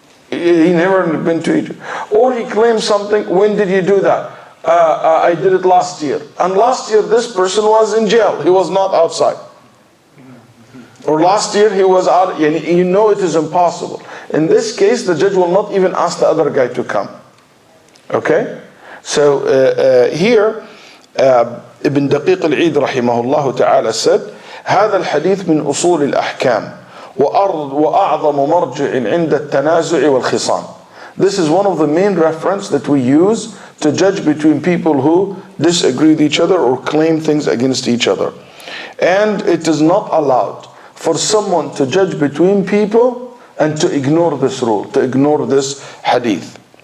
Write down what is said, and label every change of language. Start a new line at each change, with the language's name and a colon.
English: He never been to Egypt. Or he claims something, when did you do that? I did it last year. And last year this person was in jail. He was not outside. Or last year he was out, you know it is impossible. In this case, the judge will not even ask the other guy to come. Okay? So here, Ibn Daqiq al-Eid rahimahullah ta'ala said,
Arabic: هذا الحديث من أصول الأحكام وأعظم مرجع عند التنازع والخصام.
English: This is one of the main reference that we use to judge between people who disagree with each other or claim things against each other. And it is not allowed for someone to judge between people and to ignore this rule, to ignore this hadith.